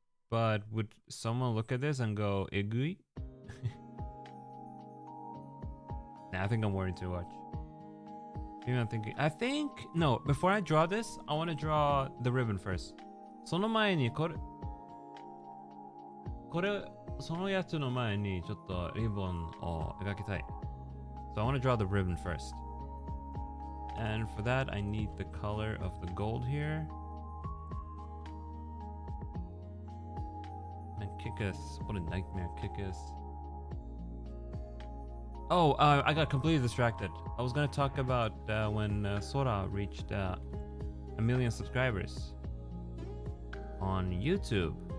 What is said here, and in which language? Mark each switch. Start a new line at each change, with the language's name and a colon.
English: But would someone look at this and go, egui? Nah, I think I'm worried too much. Maybe I'm thinking, no, before I draw this, I want to draw the ribbon first.
Japanese: その前にこれそのやつの前にちょっとリボンを描きたい.
English: So I want to draw the ribbon first. And for that, I need the color of the gold here. And Kick-Ass, what a nightmare Kick-Ass. Oh, I got completely distracted. I was gonna talk about when Sora reached 1 million subscribers on YouTube.